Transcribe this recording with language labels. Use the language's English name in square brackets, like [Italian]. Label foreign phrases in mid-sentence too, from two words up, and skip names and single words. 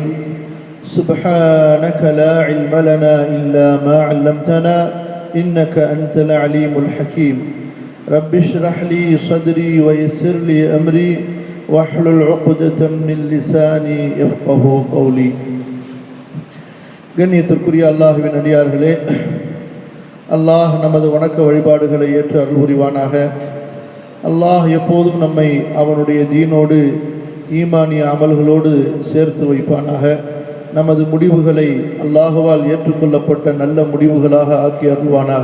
[Arabic] سبحانك لا علم لنا إلا ما علمتنا إنك أنت العليم الحكيم. رب اشرح لي صدري ويسر لي أمري واحلل عقدة من لساني يفقه قولي. [Tamil] கண்ணியத்திற்குரிய அல்லாஹ்வின் அடியார்களே, அல்லாஹ் நமது வணக்க வழிபாடுகளை ஏற்று அருள் புரிவானாக. அல்லாஹ் எப்போதும் நம்மை அவனுடைய தீனோடு ஈமானிய அமல்களோடு சேர்த்து வைப்பானாக. நமது முடிவுகளை அல்லாஹுவால் ஏற்றுக்கொள்ளப்பட்ட நல்ல முடிவுகளாக ஆக்கி அருள்வானாக.